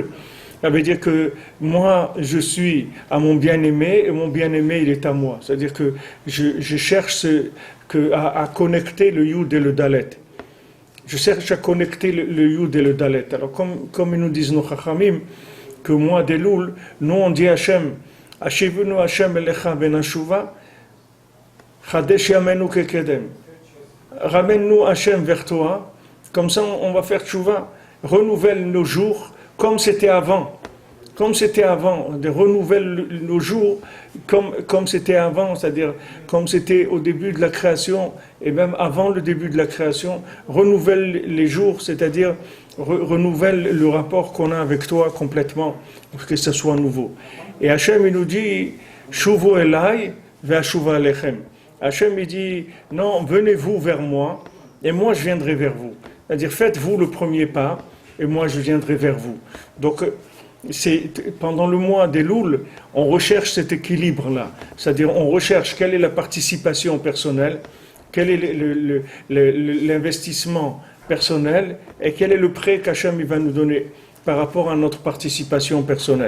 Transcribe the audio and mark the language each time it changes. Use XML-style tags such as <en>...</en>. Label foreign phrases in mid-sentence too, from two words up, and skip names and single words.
<fr>Ça veut dire que moi, je suis à mon bien-aimé et mon bien-aimé, il est à moi. C'est-à-dire que je cherche à connecter le Yud et le Dalet. Je cherche à connecter le Yud et le Dalet. Alors, comme ils nous disent nos Chachamim, que moi, d'Elul, nous on dit</fr> <he>השם, השיבנו השם אליך ונשובה, חדש ימינו כקדם.</he> <fr>Ramène-nous Hachem vers toi, comme ça on va faire tchouva, renouvelle nos jours, comme c'était avant, renouvelle nos jours comme c'était avant, c'est-à-dire comme c'était au début de la création et même avant le début de la création, renouvelle les jours, c'est-à-dire renouvelle le rapport qu'on a avec toi complètement, pour que ce soit nouveau. Et Hachem il nous dit,</fr> <he>שובו אלי ואשובה אליכם.</he> <fr>Hachem il dit, non, venez-vous vers moi et moi je viendrai vers vous. C'est-à-dire faites-vous le premier pas et moi je viendrai vers vous. Donc, pendant le mois des Louls, on recherche cet équilibre-là. C'est-à-dire, on recherche quelle est la participation personnelle, quel est l'investissement personnel et quel est le prêt qu'Hachem va nous donner par rapport à notre participation personnelle.</fr>